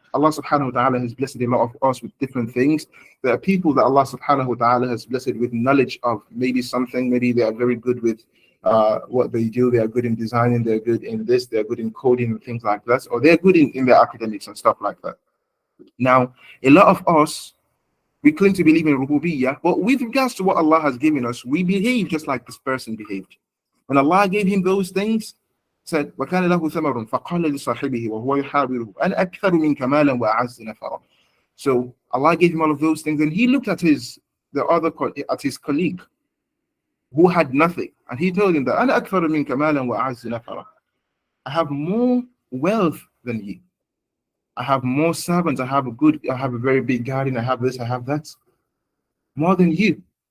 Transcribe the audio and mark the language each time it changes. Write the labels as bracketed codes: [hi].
[en] Allah subhanahu wa ta'ala has blessed a lot of us with different things. There are people that Allah subhanahu wa ta'ala has blessed with knowledge of maybe something, maybe they are very good with what they do, they are good in designing, they're good in this, they're good in coding and things like that, or they're good in their academics and stuff like that. Now, a lot of us, we claim to believe in rububiyyah, but with regards to what Allah has given us, we behave just like this person behaved. When Allah gave him those things, said, [ar] وَكَانَ لَهُ ثَمَرٌ فَقَالَ لِصَاحِبِهِ وَهُوَ يُحَاوِرُهُ أَنَا أَكْثَرُ مِنْكَ مَالًا وَأَعَزُّ نَفَرًا. [en] So Allah gave him all of those things, and he looked at his colleague who had nothing, and he told him that [ar] أَنَا أَكْثَرُ مِنْكَ مَالًا وَأَعَزُّ نَفَرًا. [en] I have more wealth than you. I have more servants. I have a very big garden. I have this, I have that. More than you.